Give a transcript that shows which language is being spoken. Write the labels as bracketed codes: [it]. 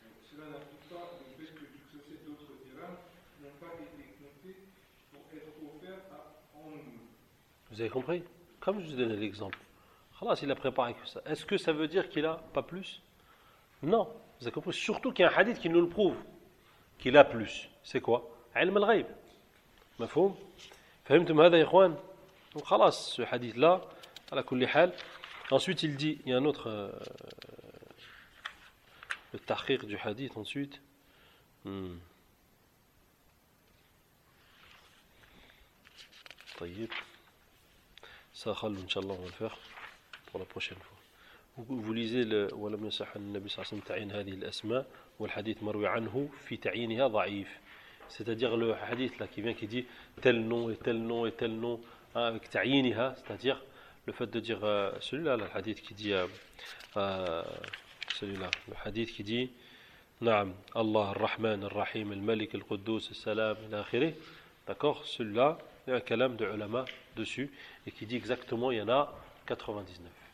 [fr] Cela n'inclut pas le fait que tu possèdes d'autres dirhams qui n'ont pas été comptés pour être offerts à en nous. Vous avez compris? Comme je vous ai donné l'exemple. Khalas, il a préparé que ça. Est-ce que ça veut dire qu'il a pas plus? Non. Vous avez compris? Surtout qu'il y a un hadith qui nous le prouve qu'il a plus. C'est quoi? Ilm al-ghayb. [ar] مفهوم؟ فهمتم هذا يا إخوان؟ خلاص حديث لا على كل حال. [fr] ensuite il dit il y a un autre le tahqiq du hadith ensuite. [ar] طيب. [fr] ça خل إن شاء الله on va le faire pour la prochaine fois. vous lisez le [ar] ولم يصح النبي صلى الله عليه وسلم تعين هذه الأسماء والحديث مروي عنه في تعيينها ضعيف. [fr] C'est-à-dire le hadith là qui vient qui dit tel nom et tel nom et tel nom hein, avec ta'iniha, c'est-à-dire le fait de dire celui-là, le hadith qui dit celui-là, le hadith qui dit Na'am, Allah, Ar-Rahman, Ar-Rahim, Al-Malik, Al-Quddus, Al-Salam, Al-Akhiré, d'accord, celui-là, il y a un kalam de ulama dessus et qui dit exactement il y en a 99.